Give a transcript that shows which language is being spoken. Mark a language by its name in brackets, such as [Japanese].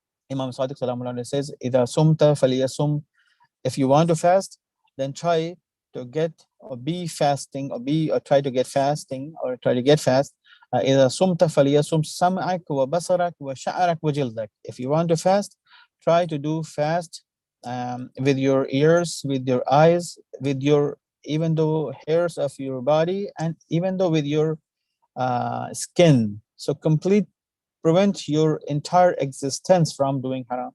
[English] Imam Sadiq Salamullah says, [Arabic] "Ida sumta faliyasum." [English] If you want to fast, then try to get or be fasting or try to get fasting or try to get fast. [Arabic] إذا صمت فليصم سمعك وبصرك وشعرك وجلدك. [English] If you want to fast, try to do fast with your ears, with your eyes, with your even though hairs of your body, and even though with your skin. So prevent your entire existence from doing haram.